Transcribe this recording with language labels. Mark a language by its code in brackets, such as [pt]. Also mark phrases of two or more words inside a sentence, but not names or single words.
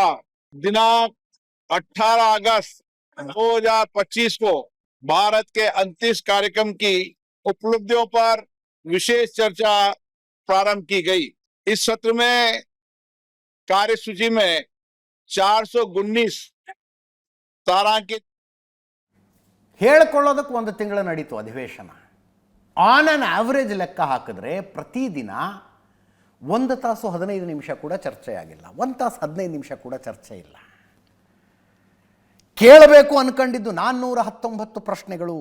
[hi] दिनांक 18 अगस्त 2025 को भारत के अंतरिक्ष कार्यक्रम की उपलब्धियों पर विशेष चर्चा प्रारंभ की गई। इस सत्र में कार्यसूची में 419 तारांकित [kn] ಹೇಳ್ಕೊಳ್ಳೋದಕ್ಕೆ 1 ತಿಂಗಳು ನಡೀತು ಅಧಿವೇಶನ. [en] on on average [kn] ಲೆಕ್ಕ ಹಾಕಿದ್ರೆ ಪ್ರತಿದಿನ 1 ತಾಸು 15 ನಿಮಿಷ ಕೂಡ ಚರ್ಚೆ ಆಗಿಲ್ಲ. 1 ತಾಸು 15 ನಿಮಿಷ ಕೂಡ ಚರ್ಚೆ ಇಲ್ಲ. ಕೇಳಬೇಕು ಅನ್ಕೊಂಡಿದ್ದು 419 ಪ್ರಶ್ನೆಗಳು.